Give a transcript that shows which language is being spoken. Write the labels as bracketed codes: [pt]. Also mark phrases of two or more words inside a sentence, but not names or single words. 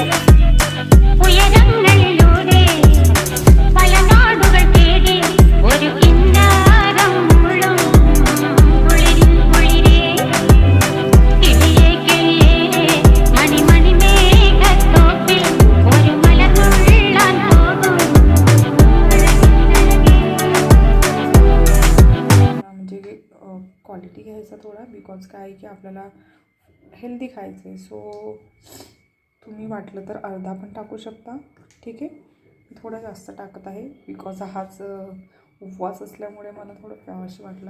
[ml] ഉയരങ്ങളിലൂടെ പല നാടുകൾ തേടി ഒരു കിന്നാരം മുള്ളും കുളിരിൻ കുളിരേ. കിളിയേ കിളിയേ മണി മണി മേഘത്തോപ്പിൽ ഒരു മലർന്നുള്ളാൻ പോകും അഴകിനഴകേ. [mr] म्हणजे क्वालिटी घ्यायचा थोडा, बिकॉज काय आहे की आपल्याला हेल्दी खायचं आहे. सो तुम्ही वाटलं तर अर्धा पण टाकू शकता, ठीक आहे. मी थोडा जास्त टाकत आहे बिकॉज हाच उपवास असल्यामुळे मला थोडं प्यावंसं वाटलं.